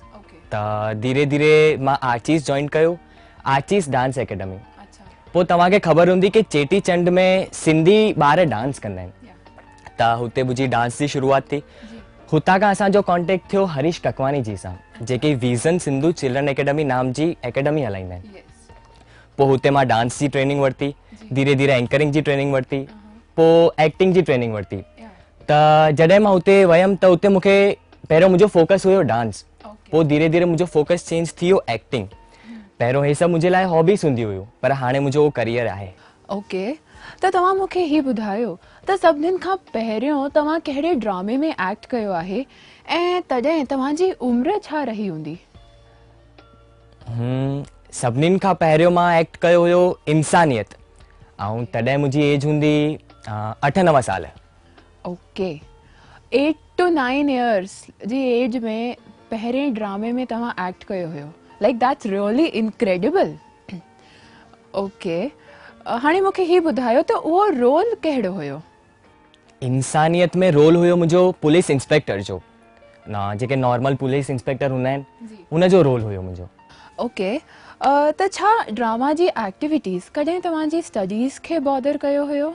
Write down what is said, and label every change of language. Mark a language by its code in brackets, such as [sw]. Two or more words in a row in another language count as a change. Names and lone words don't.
[sd] त धीरे धीरे मां आर्चिस जॉइन कयो, आर्चिस डांस एकेडमी। पोइ तव्हांखे ख़बर हूंदी कि चेटीचंड में सिंधी ॿार डांस कंदा आहिनि, त हुते मुंहिंजी डांस जी शुरूआत थी। हुतां खां असांजो कॉन्टेक्ट थियो हरीश ककवानी जी सां, जेके विज़न सिंधु चिल्ड्रन एकेडमी नाम जी एकेडमी हलाईंदा आहिनि। पोइ हुते मां डांस जी ट्रेनिंग वरिती, धीरे धीरे एंकरिंग जी ट्रेनिंग वरिती, पोइ एक्टिंग जी ट्रेनिंग वरिती। त जॾहिं मां हुते वयमि त हुते मूंखे पहिरियों मुंहिंजो फोकस हुयो डांस, पोइ धीरे धीरे मुंहिंजो फोकस चेंज थी वियो एक्टिंग। पहिरियों हे सभु मुंहिंजे लाइ हॉबीज़ हूंदी हुयूं, पर हाणे मुंहिंजो उहो करियर आहे। ओके, त तव्हां मूंखे ही ॿुधायो त सभिनीनि खां पहिरियों तव्हां कहिड़े ड्रामे में एक्ट कयो आहे ऐं तॾहिं तव्हांजी उम्र छा रही हूंदी? सभिनीनि खां पहिरियों मां एक्ट कयो हुयो इंसानियत, ऐं तॾहिं मुंहिंजी एज हूंदी 8-9 साल। ओके, [en] 8 to 9 years [sd] जी एज में पहिरें ड्रामे में तव्हां एक्ट कयो हुयो, [en] like that's really incredible. [sd] ओके, हाणे मूंखे ही ॿुधायो त उहो रोल कहिड़ो हुयो? इंसानियत में रोल हुयो मुंहिंजो [en] police inspector [sd] जो, ना जेके [en] normal police inspector [sd] हूंदा आहिनि उनजो रोल हुयो मुंहिंजो। ओके, त छा ड्रामा जी एक्टिविटीज़ कॾहिं तव्हांजी स्टडीज़ खे बॉदर कयो हुयो?